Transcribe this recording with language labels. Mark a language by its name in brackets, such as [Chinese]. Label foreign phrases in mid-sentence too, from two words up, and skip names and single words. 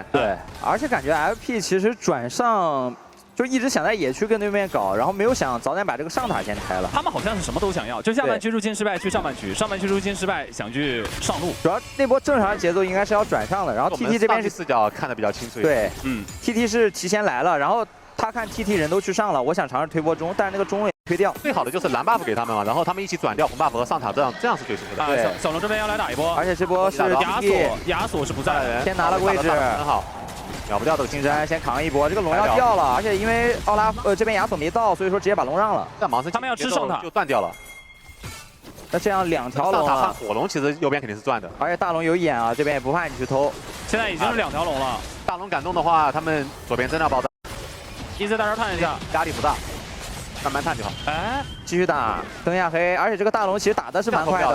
[Chinese] 對，而且感覺 FP 其實轉上就一直想在野區跟對面搞，然後沒有想早點把這個上塔先開了。他們好像是什麼都想要，就下半區入侵失敗去上半區，上半區入侵失敗想去上路。主要那波正常節奏應該是要轉上的，然後 TT 這邊是視角看得比較清楚。對 ，TT 嗯是提前來了，然後他看 TT 人都去上了，我想嘗試推波中，但是那個中也推掉。最好的就是藍 buff 給他們嘛，然後他們一起轉掉紅 buff 和上塔，這樣是最舒服的。對，小龍這邊要來打一波，而且這波是亞索是不在的，先拿了个位置，很好。秒不掉这个青山先扛一波，这个龙要掉了，而且因为奧拉這邊亞索沒到，所以說直接把龍讓了。但盲僧他們要吃上塔就斷掉了。那這樣兩條龍啊，火龍其實右邊肯定是賺的，而且大龍有眼啊，這邊也不怕你去偷。現在已經是2條龍了，大龍敢動的話，他們左邊真的要爆炸。一直在這探一下，壓力不大，慢慢探就好。哎，繼續打，燈下黑，而且這個大龍其實打的是蠻快的。